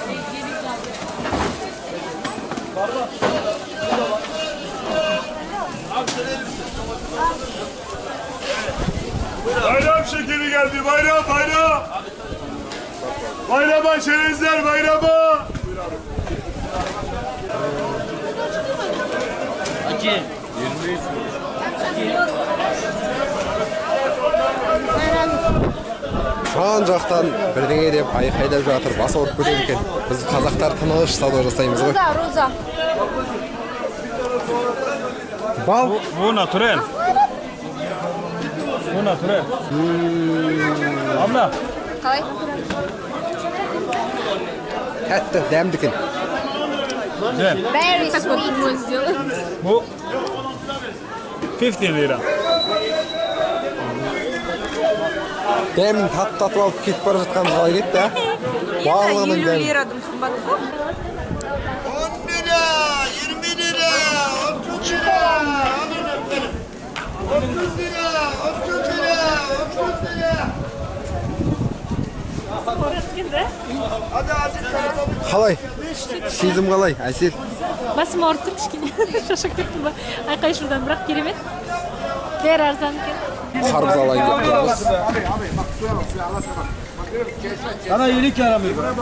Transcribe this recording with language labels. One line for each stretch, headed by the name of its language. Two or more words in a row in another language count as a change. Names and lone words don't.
Turkish: Bayram şekeri geldi, bayram, bayram. Bayrama çerezler, bayrama. Acı.
Kazakh: Жан жақтан бірдеңе деп айқайлап жатыр, бас ауырып кетеді екен. Біз қазақтар тыныш сауда жасаймыз ғой. Роза. Бал?
Turkish: Bu natürel. Bu natürel. Abla.
Kazakh: Қалай? Тәтті, дәмді екен.
English: Very sweet.
Turkish: Bu 15 lira.
Kazakh: Дәмін татып алып кетіп бара жатқанымыз қалай кетті, а? Барлығының дәмі.
Turkish: 10 lira, 20 lira, 30 lira. Alın efendim. 30 lira, 30 lira, 30 lira. Hadi hadi.
Kazakh: Қалай? Сезім қалай, Әсел? Басым ауырып тұр кішкене. Шаршап кеттім ба. Айқай шудан бірақ керемет. Бәрі арзан екен. Қарбыз алайын деп тұрмыз.
Turkish: Sana iyilik yaramıyor.